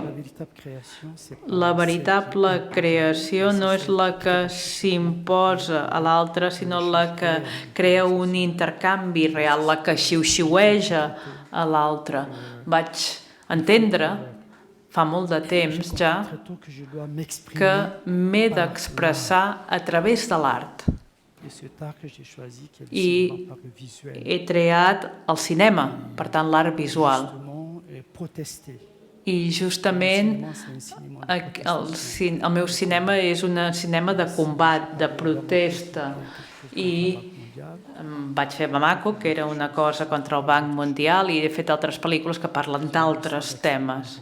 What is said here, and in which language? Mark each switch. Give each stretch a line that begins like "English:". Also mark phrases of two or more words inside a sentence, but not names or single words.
Catalan: La veritable creació no és la que s'imposa a l'altre, sinó la que crea un intercanvi real, la que xiu-xiueja a l'altre. Vaig entendre fa molt de temps ja que m'he d'expressar a través de l'art.
French: Et cet art que j'ai choisi, qui est le
Catalan: I
French: cinéma par le visuel,
Catalan: he triat el cinema, per tant l'art visual.
French: justement, protester.
Catalan: I justament el meu cinema és un cinema de combat, de protesta. I vaig fer Bamako, que era una cosa contra el Banc Mundial, i he fet altres pel·lícules que parlen d'altres temes.